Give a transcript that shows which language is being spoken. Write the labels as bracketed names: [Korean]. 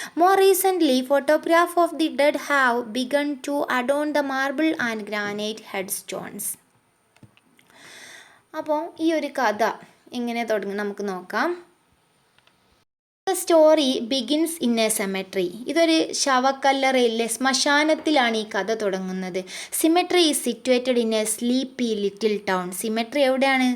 [English] More recently, photographs of the dead have begun to adorn the marble and granite headstones. [Malayalam] അപ്പോൾ ഈ ഒരു കഥ എങ്ങനെ തുടങ്ങി നമുക്ക് നോക്കാം. [English] The story begins in a cemetery. [Malayalam] ഇതൊരു ശവക്കല്ലറയിലെ ശ്മശാനത്തിലാണ് ഈ കഥ തുടങ്ങുന്നത്. [English] Cemetery is situated in a sleepy little town. [Malayalam] Symmetry എവിടെയാണ്?